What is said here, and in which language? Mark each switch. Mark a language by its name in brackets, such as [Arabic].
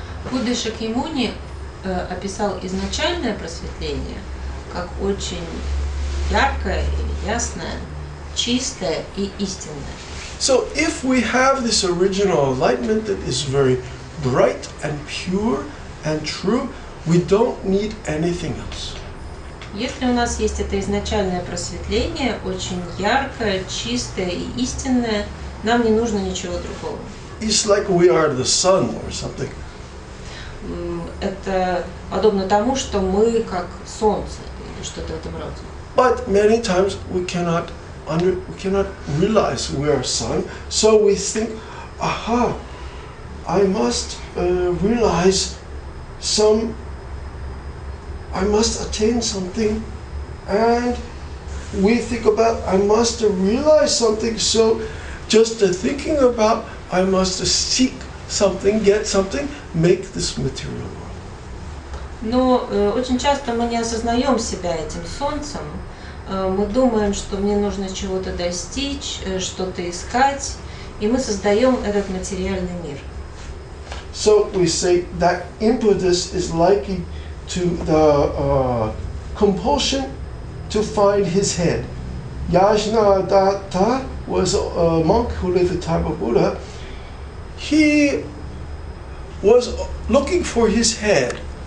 [Russian] Будда Шакьямуни описал изначальное просветление как очень яркое, ясное, чистое и истинное. [English] So if we have this original enlightenment that is very bright and pure and true, we don't need anything else. [Russian] Если у нас есть это изначальное просветление, очень яркое, чистое и истинное, нам не нужно ничего другого. [English] It's like we are the sun or something. [Russian] Это подобно тому, что мы как солнце или что-то в этом роде. [English] But many times we cannot realize we are sun, so we think, aha, I must realize I must attain something, and we think about I must realize something, so just thinking about I must seek something, get something, make this material world. [Russian] Но очень часто мы не осознаем себя этим солнцем. Мы думаем, что мне нужно чего-то достичь, что-то искать, и мы создаем этот материальный мир. [English] So we say that impetus is likened to the compulsion to find his head. Yajnadatta was a monk who lived at the time of Buddha. He was looking for his head.